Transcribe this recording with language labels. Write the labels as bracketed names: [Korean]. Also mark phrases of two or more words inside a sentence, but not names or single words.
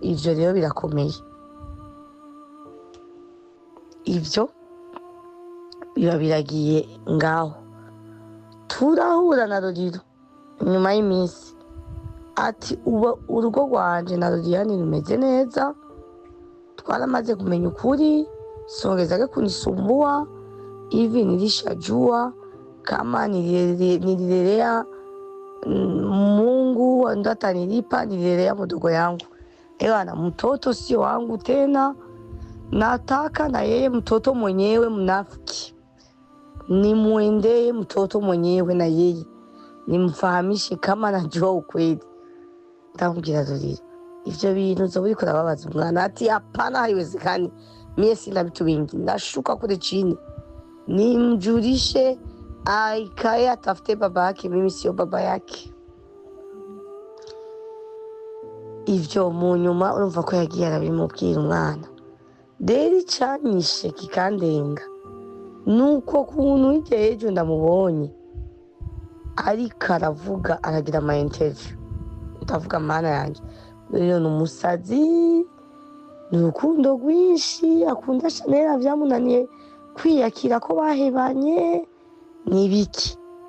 [Rundi] Ivyo rero birakomeye, ivyo biba biragiye ngaho. Turahura na Loliro nyuma y'iminsi, ati urugo rwanje na Loliro rumeze neza, twaramaze kumenya ukuri, [Swahili] songezake kunisumbua hivi, nilishajua kama nililelea Mungu ndo atanilipa, nililelea mdogo yangu. Ewana, mtoto sio wangu tena, nataka na yeye mtoto mwenyewe mnafiki nimuendee mtoto mwenyewe, na yeye nimfahamishe kama najua ukweli. [Rundi] Ndamubwira Loliro ivyo bintu zo buriko urababaza umwana. [Swahili] Ati hapana, haiwezekani, mie sina vitu vingi, nashuka kule chini nimjulishe aikae atafute baba yake, mimi sio baba yake. [Rundi] Ivyo mu nyuma urumva ko yagiye arabimubwira umwana. Rero icanyishe kikandenga nuko kuntu igihe ejo ndamubonye ariko aravuga, aragira ama interview, ndavuga mana yanjye, rero n'umusazi, n'urukundo rwinshi, akunda Chanel, vyamunaniye kwiyakira ko bahebanye n'ibiki,